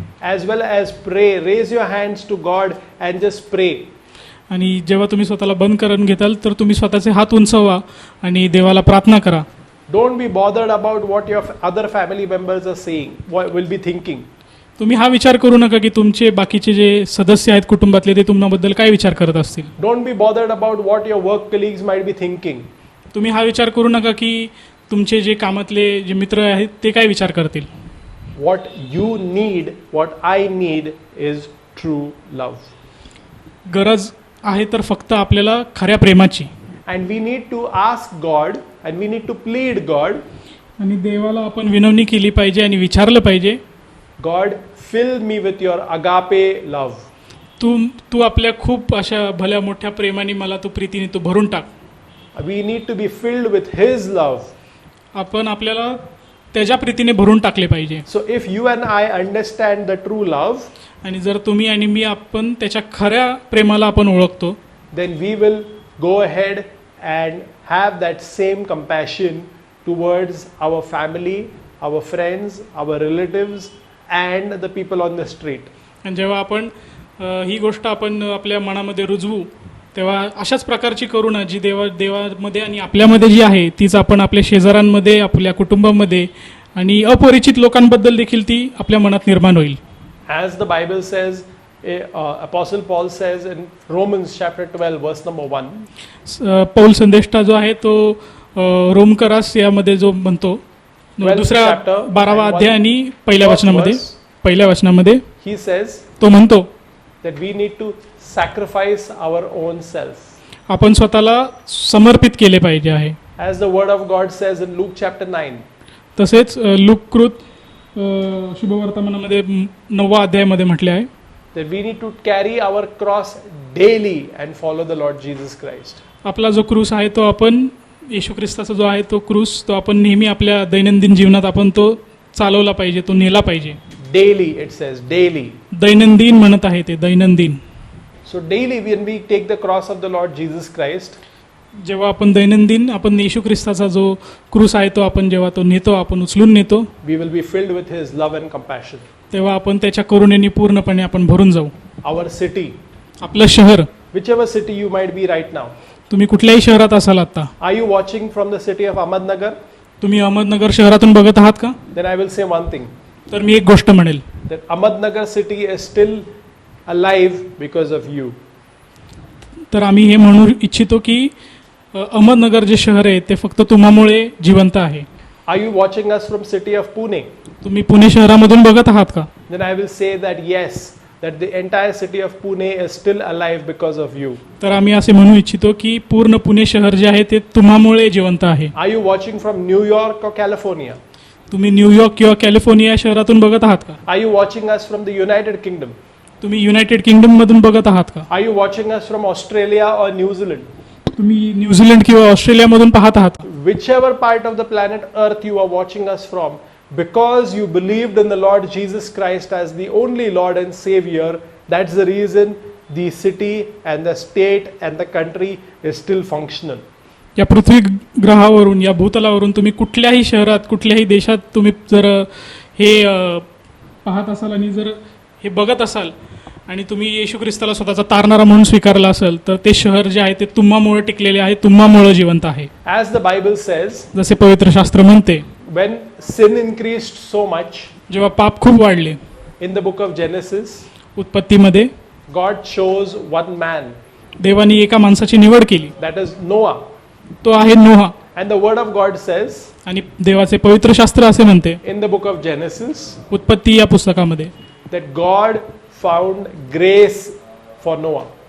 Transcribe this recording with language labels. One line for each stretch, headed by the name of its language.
English: As well as pray. Raise your hands to God and just pray.
Marathi: आणि जेव्हा तुम्ही स्वतःला बंद करून घेताल तर तुम्ही स्वतःचे हात उंचवा आणि देवाला प्रार्थना करा.
English: Don't be bothered about what your other family members are saying, what will be thinking.
Marathi: तुम्ही हा विचार करू नका की तुमचे बाकीचे जे सदस्य आहेत कुटुंबातले ते तुमच्याबद्दल काय विचार करत असतील.
English: Don't be bothered about what your work colleagues might be thinking.
Marathi: तुम्ही हा विचार करू नका की तुमचे जे कामातले जे मित्र आहेत ते काय विचार करतील.
English: What you need, what I need is true love.
Marathi: गरज आहे तर फक्त आपल्याला खऱ्या प्रेमाची.
English: And we need to ask God and we need to plead God.
Marathi: आणि देवाला आपण विनवणी केली पाहिजे आणि विचारलं पाहिजे,
English: God, fill me with your agape love.
Marathi: तू आपल्या खूप अशा भल्या मोठ्या प्रेमाने मला तू प्रीतीने तू भरून टाक.
English: We need to be filled with His love.
Marathi: आपण आपल्याला त्याच्या प्रीतीने भरून टाकले पाहिजे.
English: So if you and I understand the true love,
Marathi: आणि जर तुम्ही आणि मी आपण त्याच्या खऱ्या प्रेमाला आपण ओळखतो,
English: then we will go ahead and have that same compassion towards our family, our friends, our relatives and the people on the street.
Marathi: आणि जेव्हा आपण ही गोष्ट आपण आपल्या मनामध्ये रुजवू तेव्हा अशाच प्रकारची करुणा जी देवामध्ये आणि आपल्यामध्ये जी आहे तीच आपण आपल्या शेजाऱ्यांमध्ये, आपल्या कुटुंबामध्ये आणि अपरिचित लोकांबद्दल देखील ती आपल्या मनात निर्माण होईल.
English: As the Bible says, Apostle Paul says in Romans chapter 12 verse number 1.
Marathi: Paul संदेष्टा जो आहे तो रोमकरास यामध्ये जो म्हणतो दुसऱ्या 12वा अध्याय आणि पहिल्या वचनामध्ये
English: he says
Marathi: तो म्हणतो
English: that we need to sacrifice our own self.
Marathi: आपण स्वतःला समर्पित केले पाहिजे आहे.
English: As the word of God says in Luke chapter 9.
Marathi: तसेच लूककृत शुभवर्तमानामध्ये 9व्या अध्यायामध्ये म्हटले आहे
English: that we need to carry our cross daily and follow the Lord Jesus Christ.
Marathi: आपला जो क्रूस आहे तो आपण येशू ख्रिस्ताचा जो आहे तो क्रूस तो आपण नेहमी आपल्या दैनंदिन जीवनात आपण तो चालवला पाहिजे, तो नेला पाहिजे.
English: Daily it says, daily.
Marathi: दैनंदिन म्हणत आहे ते दैनंदिन.
English: So daily when we take the cross of the Lord Jesus Christ,
Marathi: जेव्हा आपण दैनंदिन आपण येशू ख्रिस्ताचा जो क्रूस आहे तो आपण जेव्हा तो नेतो, आपण उचलून नेतो,
English: we will be filled with His love and compassion.
Marathi: तेव्हा आपण त्याच्या करुणेने पूर्णपणे आपण भरून जाऊ.
English: Our city,
Marathi: आपलं शहर,
English: whichever city you might be right now.
Marathi: तुम्ही कुठल्याही शहरात असाल आता,
English: Are you watching from the city of Ahmednagar?
Marathi: तुम्ही अहमदनगर शहरातून बघत आहात का?
English: Then I will say one thing.
Marathi: तर मी एक गोष्ट म्हणेल,
English: That Ahmednagar city is still alive because of you.
Marathi: तर आम्ही हे म्हणू इच्छितो की अहमदनगर जे शहर आहे ते फक्त तुम्हामुळे जिवंत आहे.
English: Are you watching us from city of Pune?
Marathi: तुम्ही पुणे शहरामधून बघत आहात का?
English: Then I will say that yes, that the entire city of Pune is still alive because of you.
Marathi: तर आम्ही असे म्हणू इच्छितो की पूर्ण पुणे शहर जे आहे ते तुम्हामुळे जिवंत आहे.
English: Are you watching from New York or California?
Marathi: तुम्ही न्यूयॉर्क किंवा कॅलिफोर्निया शहरातून बघत आहात का?
English: Are you watching us from the United Kingdom?
Marathi: तुम्ही युनायटेड किंगडम मधून बघत आहात का?
English: Are you watching us from Australia or New Zealand?
Marathi: तुम्ही न्यूझीलंड किंवा ऑस्ट्रेलिया मधून पाहत आहात का?
English: Whichever part of the planet Earth you are watching us from, because you believed in the Lord Jesus Christ as the only Lord and Savior, that's the reason the city and the state and the country is still functional.
Marathi: या पृथ्वी ग्रहावरून या भूतलावरून तुम्ही कुठल्याही शहरात कुठल्याही देशात तुम्ही जर हे पाहत असाल आणि जर हे बघत असाल आणि तुम्ही येशू ख्रिस्ताला स्वतःचा तारणारा म्हणून स्वीकारला असेल तर ते शहर जे आहे ते तुम्हामुळे टिकलेले आहे, तुम्हामुळे जिवंत आहे.
English: As the Bible says,
Marathi: जसे पवित्र शास्त्र म्हणते,
English: when sin increased so much
Marathi: जेव्हा पाप खूप वाढले
English: in the book of Genesis,
Marathi: उत्पत्तीमध्ये
English: God chose one man,
Marathi: देवाने एका माणसाची निवड केली,
English: that is Noah.
Marathi: तो आहे नोहा.
English: And the word of God says
Marathi: आणि देवाचे पवित्र शास्त्र असे म्हणते
English: in the book of Genesis
Marathi: उत्पत्ती या पुस्तकामध्ये
English: that God found grace for Noah.